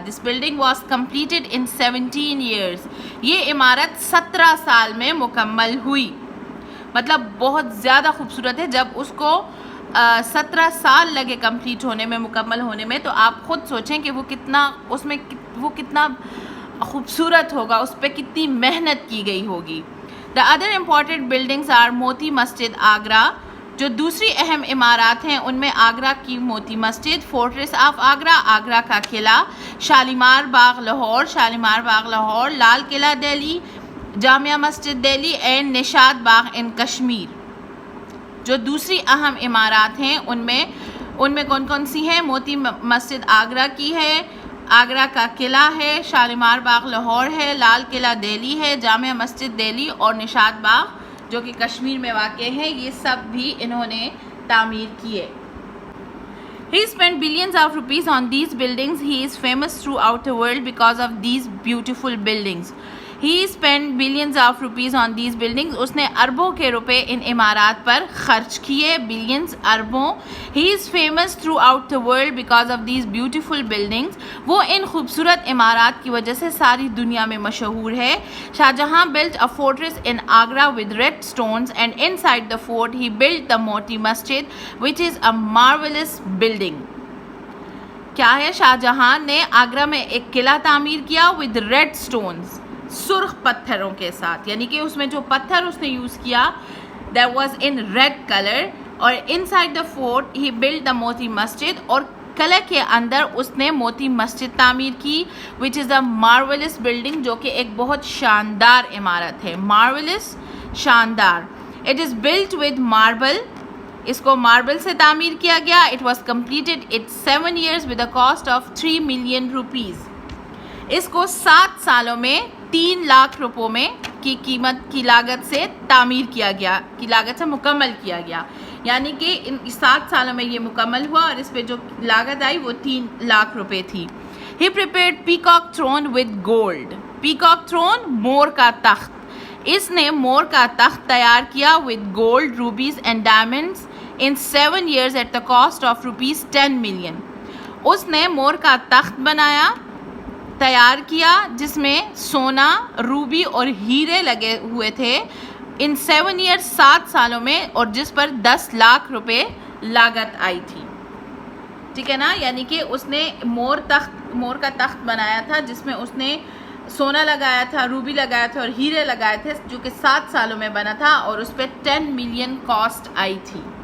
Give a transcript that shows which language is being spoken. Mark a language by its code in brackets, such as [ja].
[en] This building was completed in 17 years. [ur] یہ عمارت 17 سال میں مکمل ہوئی. مطلب بہت زیادہ خوبصورت ہے. جب اس کو 17 سال لگے کمپلیٹ ہونے میں, مکمل ہونے میں, تو آپ خود سوچیں کہ وہ کتنا خوبصورت ہوگا, اس پہ کتنی محنت کی گئی ہوگی. [en] The other important buildings are Moti Masjid Agra. [ur] جو دوسری اہم عمارات ہیں ان میں آگرہ کی موتی مسجد, [en] fortress of Agra, [ur] آگرہ کا قلعہ, شالیمار باغ لاہور, لال قلعہ دہلی, جامعہ مسجد دہلی اینڈ نشاد باغ ان کشمیر. جو دوسری اہم عمارات ہیں ان میں کون کون سی ہیں؟ موتی مسجد آگرہ کی ہے, آگرہ کا قلعہ ہے, شالیمار باغ لاہور ہے, لال قلعہ دہلی ہے, جامعہ مسجد دہلی اور نشاد باغ جو کہ کشمیر میں واقع ہے. یہ سب بھی انہوں نے تعمیر کیے. [en] He spent billions of rupees on these buildings. He is famous throughout the world because of these beautiful buildings. He spent billions of rupees on these buildings. [ur] اس نے اربوں کے روپے ان عمارات پر خرچ کیے, billions اربوں. [en] He is famous throughout the world because of these beautiful buildings. [ur] وہ ان خوبصورت عمارات کی وجہ سے ساری دنیا میں مشہور ہے. [en] Shah Jahan built a fortress in Agra with red stones and inside the fort he built the Moti Masjid which is a marvelous building. [ur] کیا ہے؟ شاہ جہاں نے آگرہ میں ایک قلعہ تعمیر کیا [en] with red stones, [ur] سرخ پتھروں کے ساتھ, یعنی کہ اس میں جو پتھر اس نے یوز کیا [en] that was in red color. [ur] اور [en] inside the fort he built the [ur] Moti Masjid, اور قلعہ کے اندر اس نے موتی مسجد تعمیر کی [en] which is a marvelous building, [ur] جو کہ ایک بہت شاندار عمارت ہے. marvelous شاندار. [en] it is built with marble. [ur] اس کو ماربل سے تعمیر کیا گیا. [en] it was completed in 7 years with a cost of 3 million rupees. [ur] اس کو 7 سالوں میں 3 لاکھ روپوں میں کی قیمت کی لاگت سے تعمیر کیا گیا, کی لاگت سے مکمل کیا گیا. یعنی کہ ان 7 سالوں میں یہ مکمل ہوا اور اس پہ جو لاگت آئی وہ 3 لاکھ روپے تھی. [en] He prepared peacock throne with gold. [ur] Peacock throne مور کا تخت. اس نے مور کا تخت تیار کیا [en] with gold, rubies and diamonds in 7 years at the cost of rupees 10 million. [ur] اس نے مور کا تخت بنایا, تیار کیا, جس میں سونا, روبی اور ہیرے لگے ہوئے تھے ان [en] 7 years [ur] 7 سالوں میں, اور جس پر 10 لاکھ روپے لاگت آئی تھی. ٹھیک ہے نا, یعنی کہ اس نے مور کا تخت بنایا تھا جس میں اس نے سونا لگایا تھا, روبی لگایا تھا اور ہیرے لگائے تھے, جو کہ 7 سالوں میں بنا تھا اور اس پہ 10 ملین کاسٹ آئی تھی.